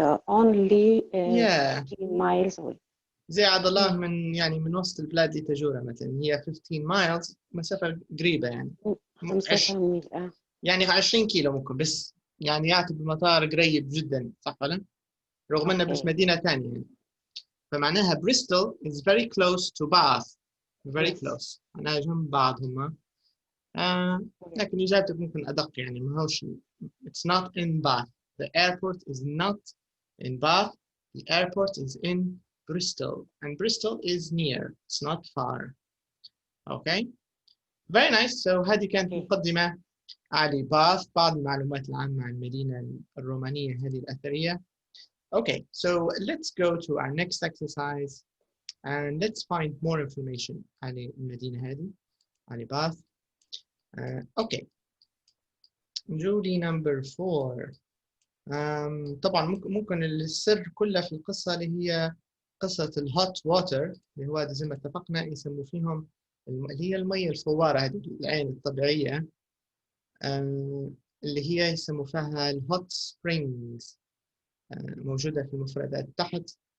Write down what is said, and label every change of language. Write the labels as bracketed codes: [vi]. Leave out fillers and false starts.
[en] only 15 miles away. [ar] زي عبد الله من وسط البلاد اللي تجورها مثلا هي 15 miles مسافة قريبة يعني 15 ميل يعني 20 كيلو ممكن بس يعني يعتبر المطار قريب جدا صح ولا؟ رغم انه بس مدينة ثانية يعني. [en] فمعناها Bristol is very close to Bath. Very close. [ar] معناها جنب بعض هما. لكن إجابتك ممكن أدق يعني ما هوش. [en] It's not in Bath. The airport is not in Bath. The airport is in Bristol. And Bristol is near. It's not far. Okay. Very nice. [ar] So هذه كانت مقدمة على باث بعض المعلومات العامة عن المدينة الرومانية هذه الأثرية. [en] Okay, so let's go to our next exercise and let's find more information [ar] على المدينة هذه على باث. [en] Okay. [ar] جولي number 4. طبعا ممكن السر كله في القصة اللي هي قصة الهوت ووتر اللي هو زي ما اتفقنا يسموا فيهم اللي هي المية الفوارة هذه العين الطبيعية اللي هي يسموا فيها الهوت سبرينجز موجودة في المفردات تحت.